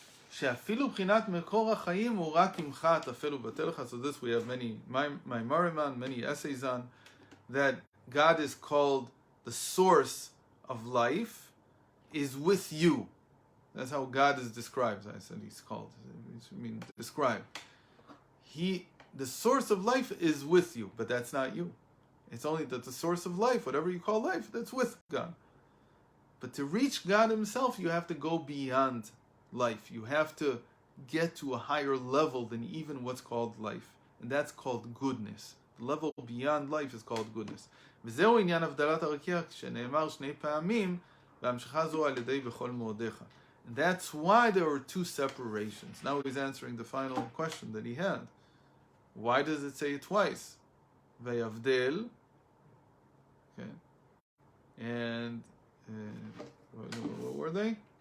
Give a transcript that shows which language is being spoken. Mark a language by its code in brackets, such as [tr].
[he] שאפילו בחינת מקור החיים הוא רק עמך תפל ובטל לך. [en] So this we have many maimarim, many essays on, that God is called the source of life, is with you. That's how God is described. I said He's called. I mean, described. The source of life is with you, but that's not you. It's only that the source of life, whatever you call life, that's with God. But to reach God Himself, you have to go beyond life. You have to get to a higher level than even what's called life. And that's called goodness. The level beyond life is called goodness. [he] וזהו עניין הבדלת הרקיע, שנאמר שני פעמים, והמשכה זו על ידי בכל מאודיך. [en] And that's why there were two separations. Now he's answering the final question that he had. Why does it say it twice? Vayavdel. Okay. And what were they?